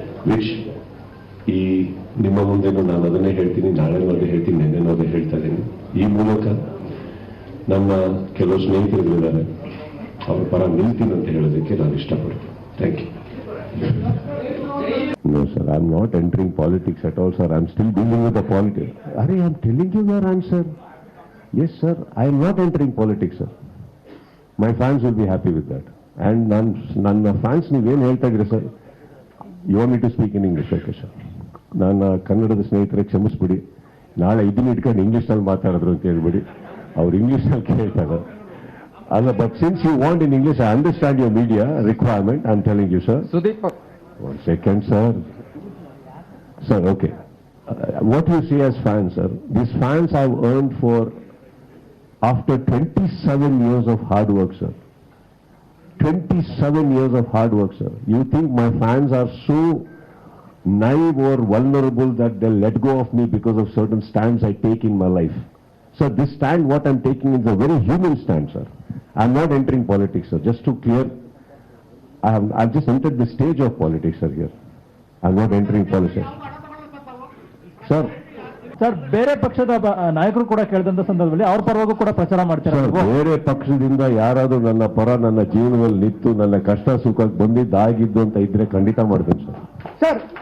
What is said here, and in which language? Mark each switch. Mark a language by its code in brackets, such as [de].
[kn] Which ಈ ನಿಮ್ಮ ಮುಂದೆನೂ ನಾನು ಅದನ್ನೇ ಹೇಳ್ತೀನಿ, ನಾಳೆನೂ ಅದೇ ಹೇಳ್ತೀನಿ, ನೆನ್ನೆನೂ ಅದೇ ಹೇಳ್ತಾ ಇದ್ದೀನಿ. ಈ ಮೂಲಕ ನನ್ನ ಕೆಲವು ಸ್ನೇಹಿತರುಗಳಿದ್ದಾರೆ, ಅವ್ರ ಪರ ನಿಲ್ತೀನಿ ಅಂತ ಹೇಳೋದಕ್ಕೆ ನಾನು ಇಷ್ಟಪಡ್ತೀನಿ. [en] Thank you. No sir, I am not entering politics at all sir. I am still dealing with the politics. Are I am telling you your answer. Yes sir, I am not entering politics sir. My fans will be happy with that. [kn] And ನನ್ನ fans ನೀವೇನು ಹೇಳ್ತಾ ಇದ್ರಿ sir? [en] You want me to speak in English? Okay sir. [kn] ನನ್ನ ಕನ್ನಡದ ಸ್ನೇಹಿತರಿಗೆ ಕ್ಷಮಿಸ್ಬಿಡಿ, ನಾಳೆ ಇದನ್ನ ಇಟ್ಕೊಂಡು ಇಂಗ್ಲೀಷ್ನಲ್ಲಿ ಮಾತಾಡಿದ್ರು ಅಂತ ಹೇಳ್ಬಿಡಿ, ಅವ್ರು ಇಂಗ್ಲೀಷ್ನಲ್ಲಿ ಕೇಳ್ತಾರೆ ಅಲ್ಲ. [en] But since you want in English, I understand your media requirement. I am telling you sir. [kn] Sudeep, [en] one second sir. Sir, okay. What you see as fans sir, these fans I've earned for after 27 years of hard work sir. 27 years of hard work sir. You think my fans are so naive or vulnerable that they'll let go of me because of certain stands I take in my life? So this stand what I'm taking is a very human stand sir. I'm not entering politics sir. Just to clear, I've just entered the stage of politics sir here. I'm not entering politics sir. [kn] Sir, ಬೇರೆ ಪಕ್ಷದ ನಾಯಕರು ಕೂಡ ಕೇಳಿದಂತ ಸಂದರ್ಭದಲ್ಲಿ ಅವ್ರ ಪರವಾಗೂ ಕೂಡ ಪ್ರಚಾರ ಮಾಡ್ತಾರೆ. ಬೇರೆ ಪಕ್ಷದಿಂದ ಯಾರಾದ್ರೂ ನನ್ನ ಪರ ನನ್ನ ಜೀವನದಲ್ಲಿ ನಿಂತು ನನ್ನ ಕಷ್ಟ ಸುಖಕ್ಕೆ ಬಂದಿದ್ದಾಗಿದ್ದು ಅಂತ ಇದ್ರೆ ಖಂಡಿತ ಮಾಡ್ತೀನಿ ಸರ್.